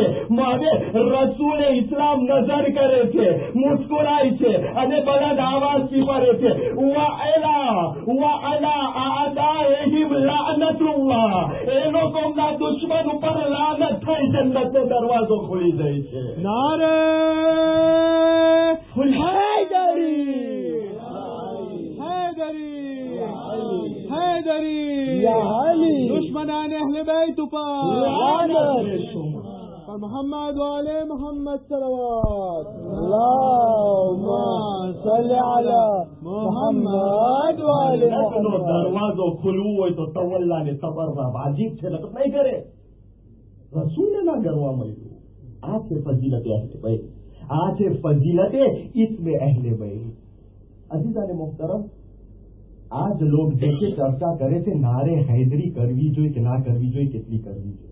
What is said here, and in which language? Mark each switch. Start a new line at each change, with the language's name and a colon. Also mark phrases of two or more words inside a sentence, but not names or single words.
Gujarati: હવે રસૂલે ઇસ્લામ નજર કરે છે, મુસ્કુરાય છે અને બલંદ આવાજથી પડે છે
Arabic: وعلى أعدائهم لعنة الله.
Gujarati: એ લોકોના દુશ્મન ઉપર લાનત થઈ જન્નતનો દરવાજો ખુલી જાય છે.
Urdu: نعرۂ حیدری, حيدري
Arabic: يا علي
Urdu: دشمنان اهل بيت محمد وآل محمد صلوات
Arabic: اللهم صل على محمد وآل محمد.
Gujarati: દરવાજો ખુલવું હોય તો તવલ્લા ને તબર્રા વાજીબ છે, નકર નહીં કરે. રસૂલને ના કરવા મળ્યું. આ છે ફજીલતે અહલે બેત. આ છે ફજીલતે ઇસ્મે અહલે બેત. અઝીઝાને મોહતરમ, આજ લોક જે છે ચર્ચા કરે છે નારે હૈદરી કરવી જોઈએ કે ના કરવી જોઈએ, કેટલી કરવી જોઈએ.